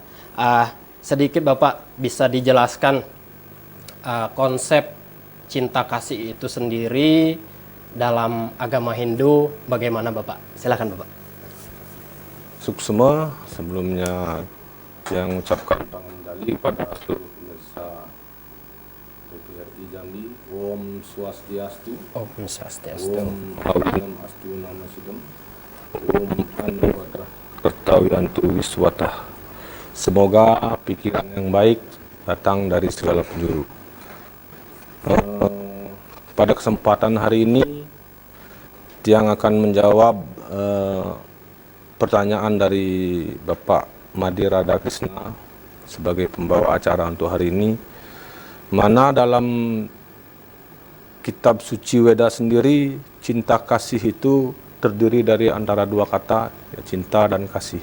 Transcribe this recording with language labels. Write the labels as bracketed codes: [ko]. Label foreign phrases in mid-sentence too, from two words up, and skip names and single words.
[id] Sedikit Bapak bisa dijelaskan konsep cinta kasih itu sendiri dalam agama Hindu bagaimana, Bapak? Silakan, Bapak. Suksema, sebelumnya yang ucapkan pangendali pada seluruh pemirsa TVRI Jambi. [sa] ॐ स्वस्ति अस्तु. ॐ स्वस्ति अस्तु. ॐ अविघ्नम् अस्तु नमः सिद्धम्। ॐ आ नो भद्राः क्रतवो यन्तु विश्वतः. [id] Semoga pikiran yang baik datang dari segala penjuru. Pada kesempatan hari ini, Tiang akan menjawab pertanyaan dari Bapak Made Radhakrishna sebagai pembawa acara untuk hari ini, mana dalam kitab suci Weda sendiri, cinta kasih itu terdiri dari antara dua kata, ya, cinta dan kasih.